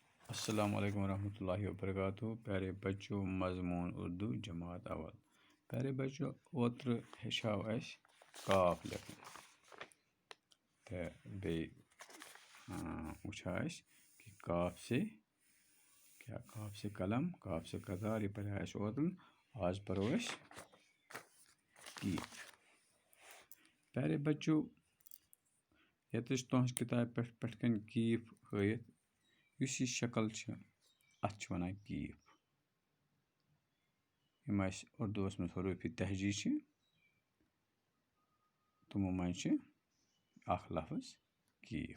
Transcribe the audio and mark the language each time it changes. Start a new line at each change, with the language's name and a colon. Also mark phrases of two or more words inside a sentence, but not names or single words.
Urdu: السلام علیکم ورحمۃ اللہ وبرکاتہ. پیارے بچوں، مضمون اردو جماعت اول. پیارے بچوں،
Kashmiri: اوتر ہیچھو اَسہِ کاف لیکھُن تہٕ بیٚیہِ وٕچھو أسۍ کہ
Urdu: کاف سے قلم، کاف سے قطار،
Kashmiri: یہ پڑھا اَسہِ اوترٕ. آز پرو أسۍ کیٖف.
Urdu: پیارے بچوں،
Kashmiri: ییٚتٮ۪س تُہٕنٛزِ کِتابہِ پٮ۪ٹھ کَنۍ کیٖف ہٲیِتھ یُس یہِ شکل چھِ اَتھ چھِ وَنان کیٖف. یِم اَسہِ اُردوٗوَس منٛز حروٗفِ تہجی چھِ تِمو منٛز چھِ اَکھ لفظ کیٖف.